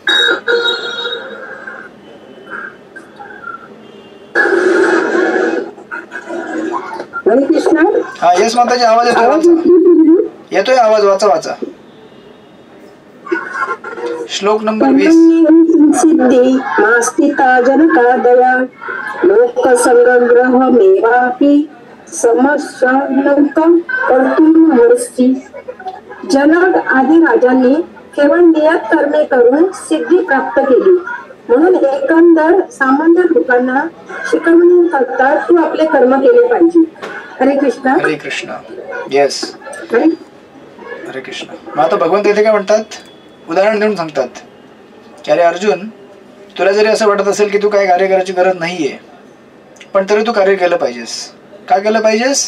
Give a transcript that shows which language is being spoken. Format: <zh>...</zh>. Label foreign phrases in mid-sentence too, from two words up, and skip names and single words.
<mr>हरे कृष्ण. हा येस माताजी, आवाज येतोय. आवाज येतोय आवाज, वाचा वाचा. श्लोक नंबर 20.</mr> <sa>सिद्धी नास्तिता जनकादया लोकसंग्रहमेवापि समस्यानंतर कर्तुमहर्षी.</sa> <mr>जनक आदी राजांनी केवळ नियत कर्मे करून सिद्धी प्राप्त केली, म्हणून एकंदर सामान्य लोकांना शिकवण्याकरता तू आपले कर्म केले पाहिजे. हरे कृष्ण. हरे कृष्ण. येस, हरे हरे कृष्ण. मग आता भगवंत इथे काय म्हणतात, उदाहरण देऊन सांगतात की अरे अर्जुन, तुला जरी असं वाटत असेल की तू काय कार्य करायची गरज नाहीये, पण तरी तू कार्य केलं पाहिजेस. का केलं पाहिजेस?</mr>